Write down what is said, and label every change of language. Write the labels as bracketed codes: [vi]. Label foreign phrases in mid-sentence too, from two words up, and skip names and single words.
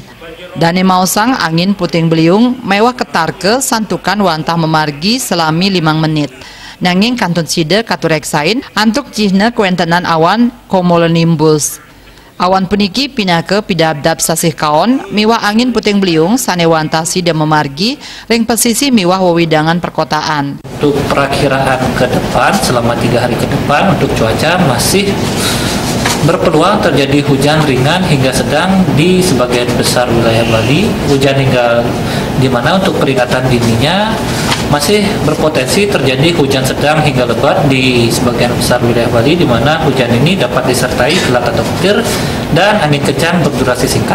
[ban] Dane mausang [id] angin puting beliung [ban] mewah ketarke santukan wantah memargi selami 5 menit. Nanging kantun sida katureksain antuk cihne kuentenan awan cumulonimbus. Awan puniki pinake pidabdab sasih kaon miwah [id] angin puting beliung [ban] sanewantah sida memargi ring pesisi miwah wewidangan perkotaan. [id] Untuk perakiraan ke depan selama 3 hari ke depan untuk cuaca masih berpeluang terjadi hujan ringan hingga sedang di sebagian besar wilayah Bali. Hujan hingga di mana untuk peringatan dininya masih berpotensi terjadi hujan sedang hingga lebat di sebagian besar wilayah Bali, di mana hujan ini dapat disertai kilat atau petir dan angin kencang berdurasi singkat.